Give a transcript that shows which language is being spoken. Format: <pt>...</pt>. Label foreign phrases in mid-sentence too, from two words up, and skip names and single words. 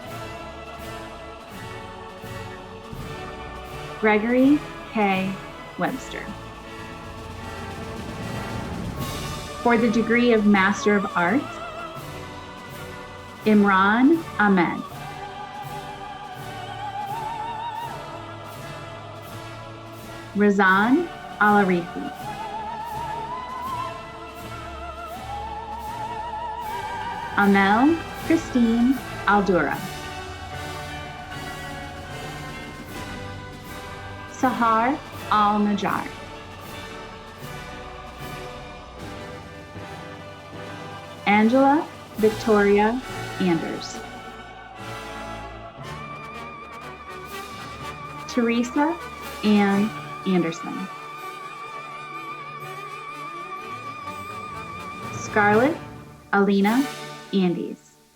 <en>Gregory K. Webster. For the degree of Master of Arts, Imran Ahmed. Razan Al-Arifi. Amel Christine Aldura. Sahar Al-Najjar. Angela Victoria Anders. Teresa Ann Anderson. Scarlett Alina Andes.</en>